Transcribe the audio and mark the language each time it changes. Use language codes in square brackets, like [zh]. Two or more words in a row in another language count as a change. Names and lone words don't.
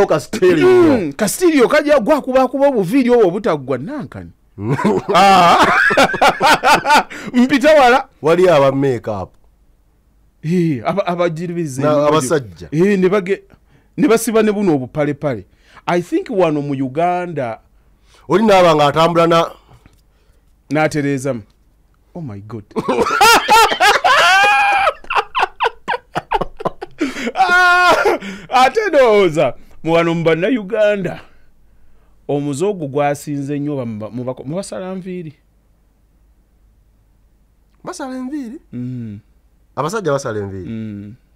[lg] kasitiiriyo kajja gwakubakuba obuviiri obwo obutaggwa nankani mpita wala wali aba makeup abajiribiza abasajja ne basiba ne buno obupalepale [en] I think [lg] wano mu Uganda oli naaba nga atambula n'atereezamu [en] oh my god [lg] ate ndowooza muwano mu bannayuganda omuzoogo gwasinze nnyo mu basala nviiri basala enviiri abasajja basala enviiri